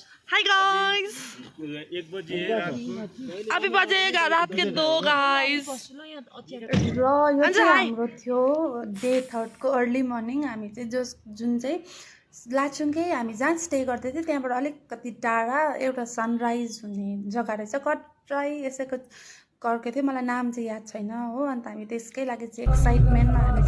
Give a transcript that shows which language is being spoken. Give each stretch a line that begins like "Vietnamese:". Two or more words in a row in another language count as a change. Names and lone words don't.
English: hi guys
Hindi: 1 बजे है रात को। अभी बजेगा रात के 2 गाइस
Nepali: र यो अन्त चाहिँ हाई हाम्रो थियो डे 3 को
English: early morning
Nepali: हामी चाहिँ जुन चाहिँ लाचुङकै हामी जहाँ स्टे गर्दै थियौँ त्यहाँबाट अलिकति टाढा एउटा सनराइज हुने जग्गा रहेछ कट्राई यसैको कर्को थियो मलाई नाम चाहिँ याद छैन हो अन्त हामी त्यसकै लागि चाहिँ एक्साइटमेन्टमा हामी